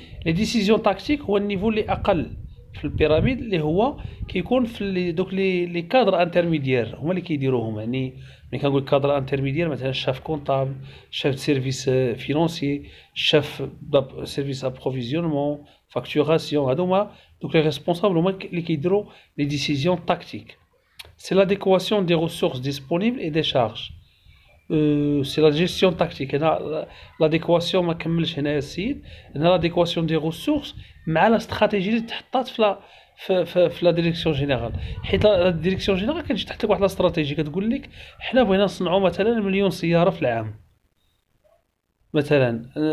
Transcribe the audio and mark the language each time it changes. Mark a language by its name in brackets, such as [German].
[Arabic] لي ديسيزيون تاكتيك هو النيفو اللي اقل في البيراميد، اللي هو كيكون في دوك لي كادر انترميديير هما اللي كيديروهم. يعني ملي كنقول كادر انترميديير، مثلا شاف كونطابل، شاف سيرفيس فينونسي، شاف سيرفيس ابروفيزيونمون، فاكتوراسيون، هادو هما دوك لي ريسبونسابل هما اللي كيديروا لي ديسيزيون تاكتيك. [French] سي l'adéquation des ressources disponibles et des charges. سي لا جيستيون تاكتيك. [Arabic] هنا لاديكواسيون ما كملش هنايا السيد، هنا لاديكواسيون دي ريسورس مع لا استراتيجي اللي تحطات في لا ديريكسيون جينيرال. حيت لا ديريكسيون جينيرال كتجي تحت لك واحد لا استراتيجي كتقول لك حنا بغينا نصنعوا مثلا مليون سياره في العام مثلا.